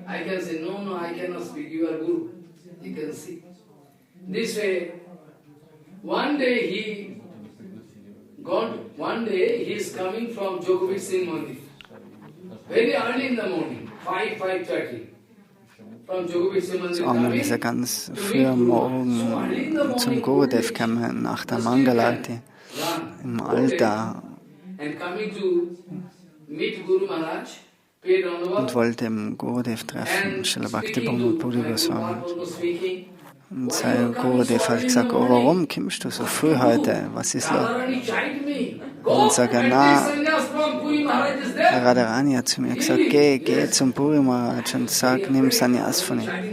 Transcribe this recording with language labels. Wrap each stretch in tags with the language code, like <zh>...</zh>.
<en>I can say, no, I cannot speak, you are Guru. You can see. This way, one day he is coming from Jogovich Singh Mandir. Very early in the morning, 5:30. From Jogovich Singh Mandir</en> <de>So einmal ist er ganz früh am Morgen zum Gurudev gekommen, nach der Mangalarti, im Altar,</de> <en>and coming to meet Guru Maharaj, paid Randavat,</en> <de>und wollte im Gurudev treffen, Srila Bhakti Puri Goswami. Und sein Gurudev hat gesagt, oh, warum kommst du so früh heute? Was ist los? Und sagt er, na, der Radharani hat zu mir gesagt, geh zum Puri Maharaj und sag, nimm Sannyas von ihm.</de>